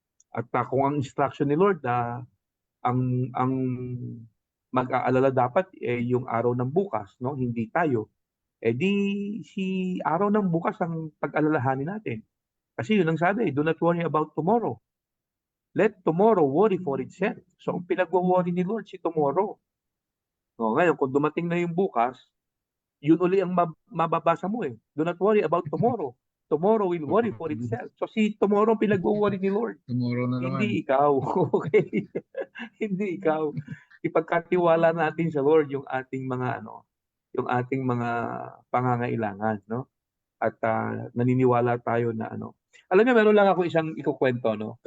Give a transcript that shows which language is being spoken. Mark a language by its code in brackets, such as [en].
[tl] At kung ang instruction ni Lord ang mag-aalala dapat yung araw ng bukas, no? Hindi tayo. Di si araw ng bukas ang pag-alalahanin natin. Kasi yun ang sabi, [en] do not worry about tomorrow. Let tomorrow worry for itself. [tl] So, ang pinag-worry ni Lord si tomorrow. O, ngayon, kung dumating na yung bukas, yun uli ang mababasa mo. [en] Do not worry about tomorrow. Tomorrow will worry for itself. [tl] So, si tomorrow ang pinag-worry ni Lord. Tomorrow na naman. Hindi ikaw. Okay? Hindi ikaw. Ipagkatiwala natin sa Lord yung ating mga pangangailangan, no? At naniniwala tayo na alam niyo, meron lang ako isang ikukwento, no?